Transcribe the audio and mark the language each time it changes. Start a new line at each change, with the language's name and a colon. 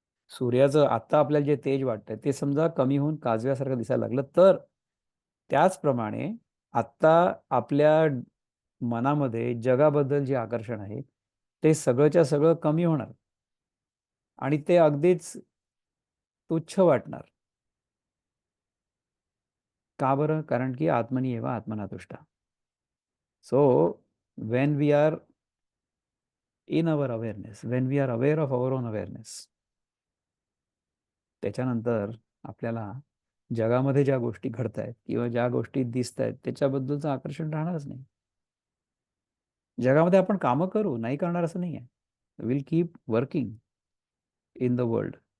Marathi: सूर्याचं आत्ता आपल्याला जे तेज वाटतंय ते समजा कमी होऊन काजव्यासारखं दिसायला लागलं, तर त्याचप्रमाणे आत्ता आपल्या मनामध्ये जगाबद्दल जे आकर्षण आहे, ते सगळंच्या सगळं कमी होणार आणि ते अगदीच तुच्छ वाटणार. का बरं? कारण की
Sanskrit: आत्मनी एव आत्मना तुष्टा.
English: so when we are in our awareness, when we are aware of our own awareness,
Marathi: त्याच्यानंतर आपल्याला जगामध्ये ज्या गोष्टी घडतायत किंवा ज्या गोष्टी दिसतायत त्याच्याबद्दलचं आकर्षण राहणारच नाही. जगामध्ये आपण कामं करू, नाही करणार असं नाही आहे.
English: Will keep working in the world.